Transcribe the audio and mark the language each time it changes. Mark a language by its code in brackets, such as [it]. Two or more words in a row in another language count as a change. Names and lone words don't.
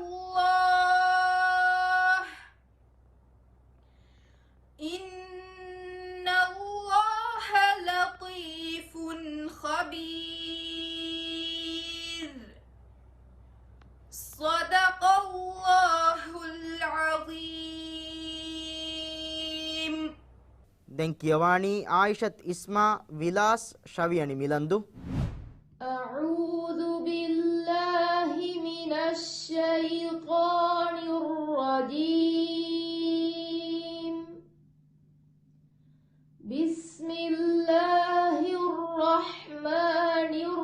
[ar] الله إن الله لطيف خبير صدق الله العظيم. [si] දැන් කියවානි ආයිෂත් ඉස්මා විලාස් ශවියනි මිලන්දු [ar] أعوذ بالله من الشيطان الرجيم بسم الله الرحمن